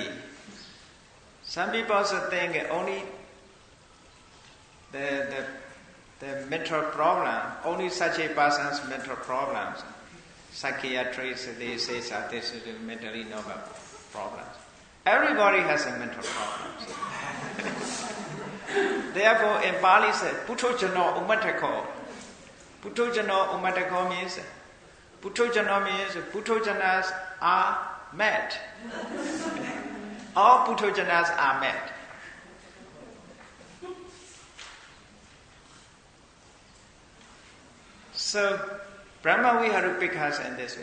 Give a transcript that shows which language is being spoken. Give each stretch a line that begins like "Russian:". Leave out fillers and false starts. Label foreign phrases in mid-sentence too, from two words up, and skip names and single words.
English: Some people also think only the mental problem, only such a person's mental problems. Psychiatrists, they say that this is a mentally normal problems. Everybody has a mental problems. Therefore, in Pali said,
Pali: Puthojano umatako. Puthojano umatako
English: means Puthojanas are mad. All Puthojanas are mad. So,
Pali: Brahma Viharupika
English: in this way.